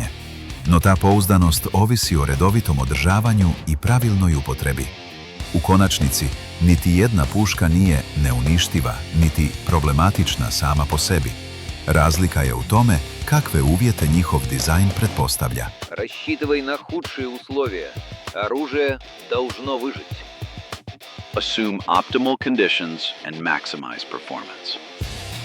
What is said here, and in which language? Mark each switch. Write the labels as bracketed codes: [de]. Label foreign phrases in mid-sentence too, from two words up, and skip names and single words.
[hr] No ta pouzdanost ovisi o redovitom održavanju i pravilnoj upotrebi. U konačnici, niti jedna puška nije neuništiva, niti problematična sama po sebi. Razlika je u tome kakve uvjete njihov dizajn pretpostavlja. [ru] Рассчитывай на худшие условия. Оружие должно выжить. [en] Assume optimal conditions and maximize performance.